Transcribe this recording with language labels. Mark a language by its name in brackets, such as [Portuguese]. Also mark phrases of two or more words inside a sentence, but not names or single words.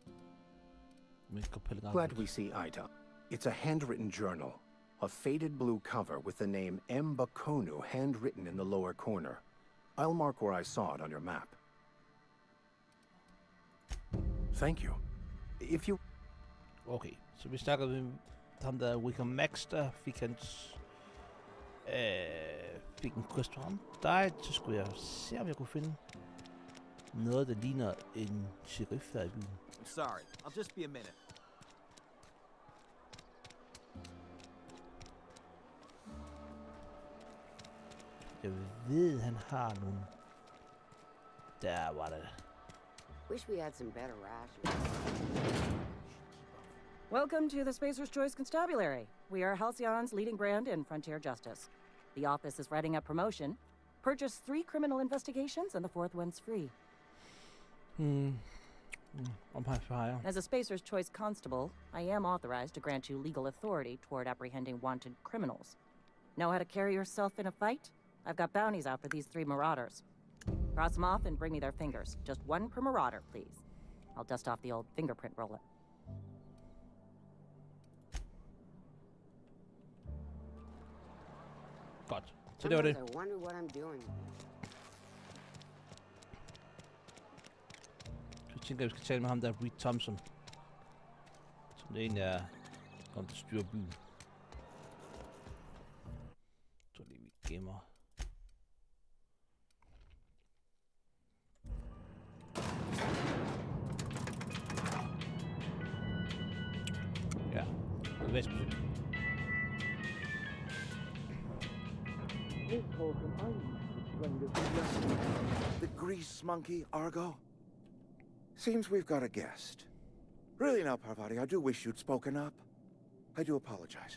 [English] Glad we see eye to eye. It's a handwritten journal. A faded blue cover with the name M. Bakonu handwritten in the lower corner. I'll mark where I saw it on your map. Thank you. If you... [Danish] Okay, så vi snakker med ham der Wicker Max, der fik hans... fik en quest fra ham. Så skulle jeg se, om jeg kunne finde noget, der ligner en sheriff her i byen. [English] I'm sorry. I'll just be a minute. [Danish] Jeg ved, han har nogle... Der var det. [English] Wish we had some better rations. Welcome to the Spacer's Choice Constabulary. We are Halcyon's leading brand in frontier justice. The office is writing a promotion. Purchase 3 criminal investigations and the 4th one's free. As a Spacer's Choice constable, I am authorized to grant you legal authority toward apprehending wanted criminals. Know how to carry yourself in a fight? I've got bounties out for these 3 marauders. Cross them off and bring me their fingers. Just 1 per marauder, please. I'll dust off the old fingerprint roller. [Danish] Godt. Så det var det. [English] I wonder what I'm doing. [Danish] Så tænker jeg, vi skal tale med ham der, Reed Thompson. Som det egentlig er, om der styrer byen. Så lige vi gemmer. Ja, vestbesøg. [English] The grease monkey, Argo? Seems we've got a guest. Really now, Parvati, I do wish you'd spoken up. I do apologize.